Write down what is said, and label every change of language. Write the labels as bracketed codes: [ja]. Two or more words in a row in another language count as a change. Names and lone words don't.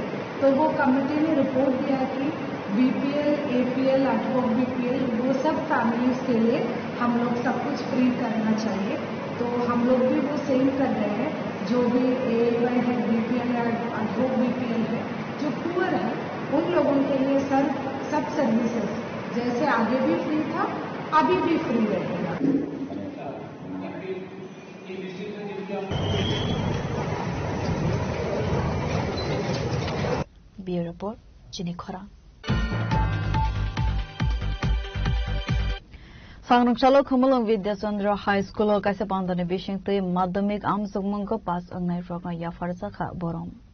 [hi] तो वो कमेटी ने रिपोर्ट दिया कि BPL, APL, एडवोक BPL वो सब फैमिलीज के लिए हम लोग सब कुछ फ्री करना चाहिए। तो हम लोग भी वो सेम कर रहे हैं, जो भी AAY है, BPL है, एडवोक BPL है, जो पुअर है उन लोगों के लिए सब सर्विसेज जैसे आगे भी फ्री था अभी भी फ्री रहेगा। [en] Bureau Report Chini Khora. [trp] Sangrangchalo Khumulong Vidyachandra High School kaisa pandane bishingte madhyamik amsugmangko pass angnai rokna yafarsa kha borom.